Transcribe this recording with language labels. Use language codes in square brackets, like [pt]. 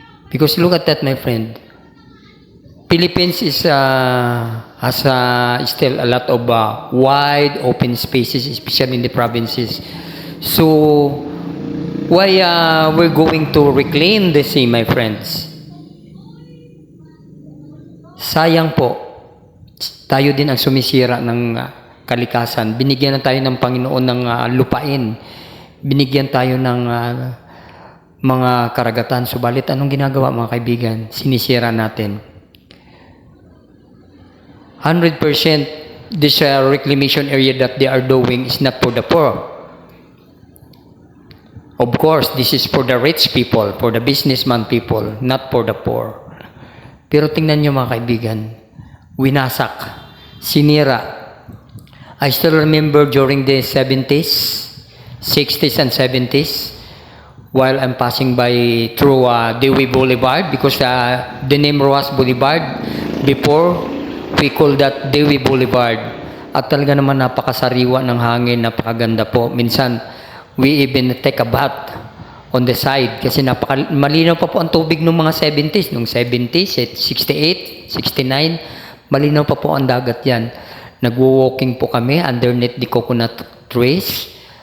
[en] Because look at that, my friend. Philippines has still a lot of wide open spaces, especially in the provinces. So, why we're going to reclaim the sea, my friends? [tl] Sayang po, tayo din ang sumisira ng kalikasan. Binigyan na tayo ng Panginoon ng lupain. Binigyan tayo ng mga karagatan. Subalit, anong ginagawa mga kaibigan? Sinisira natin. [en] 100% this reclamation area that they are doing is not for the poor. Of course, this is for the rich people, for the businessman people, not for the poor. [tl] Pero tingnan nyo mga kaibigan, winasak, sinira. [en] I still remember during the 70s, 60s and 70s, while I'm passing by through Dewey Boulevard, because the name Rojas Boulevard, before we call that Dewey Boulevard. [tl] At talaga naman napakasariwa ng hangin, napakaganda po. Minsan, [en] we even take a bath on the side [tl] kasi malinaw pa po ang tubig ng mga 70s. Nung 70s, 68, 69, malinaw pa po ang dagat yan. Nagwo-walking po kami [en] underneath the coconut trees.